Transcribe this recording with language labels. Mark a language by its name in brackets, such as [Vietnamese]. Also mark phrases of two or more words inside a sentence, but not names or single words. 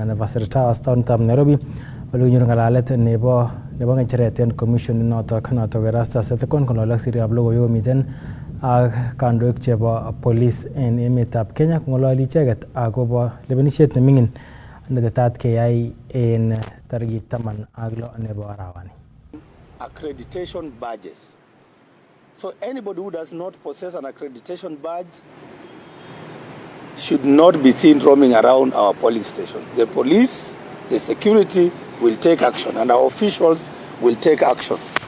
[Kalenjin] Anniversary Towers taonitab Nairobi ole kinyoru ngalalet nebo ngecheret en commission noto kerasta setekon kololak siriab logoiwek komiten ak kandoik chebo police en emetab Kenya kongololi icheket akobo lewenisiet nemingin netetat keyai en tarikit 16 nebo arawani. [English] Accreditation badges. So anybody who does not possess an accreditation badge should not be seen roaming around our polling stations. The police, the security will take action and our officials will take action.